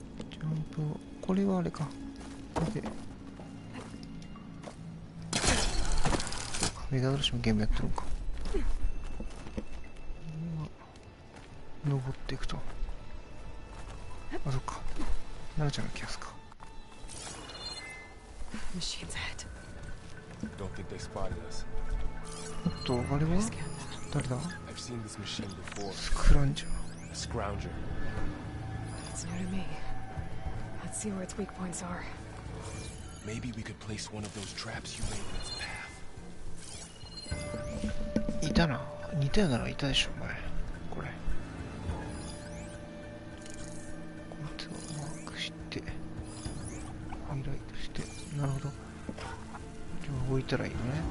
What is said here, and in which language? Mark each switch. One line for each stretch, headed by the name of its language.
Japanese: ジャンプを、これはあれか。これでメガドラッシュのゲームやってるのか。登っていくと。あ、そっか。奈々ちゃんが来やすか。
English: Machines ahead. Don't think they spotted us.
Japanese: おっと、あれは
English: Scan them.
Japanese: 誰だ？
English: I've seen this machine before.
Japanese: スクランジャー。
English: A scrounger. It's new to me. Let's see where its weak points are. Maybe we could place one of those traps you made in its path.
Japanese: いたな。似たようなのいたでしょ、お前。これ。こいつをマークして、ハイライトして、なるほど。じゃあ置いたらいいのね。